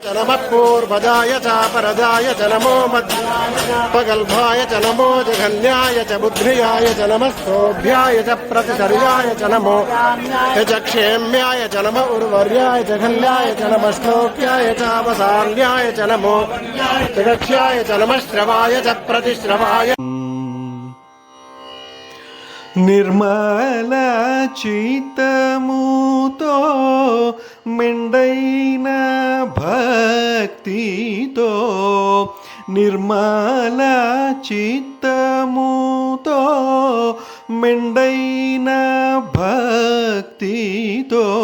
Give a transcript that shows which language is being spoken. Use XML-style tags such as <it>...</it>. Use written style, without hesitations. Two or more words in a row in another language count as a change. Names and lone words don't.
<sa>नमः पूर्वजाय च परजाय च नमो मध्यागल्भाय च नमो जघन्याय च बुद्ध्याय च नमस्तोभ्याय च प्रतिचर्याय च नमो च क्षेम्याय च नम उर्वर्याय च घल्याय च नमस्तोभ्याय च अवसान्याय च नमो जगक्ष्याय च नमश्रवाय च प्रतिश्रवाय</sa> <te>నిర్మల చిత్తముతో మెండైన భక్తితో నిర్మల చిత్తముతో మెండైన భక్తితో</te>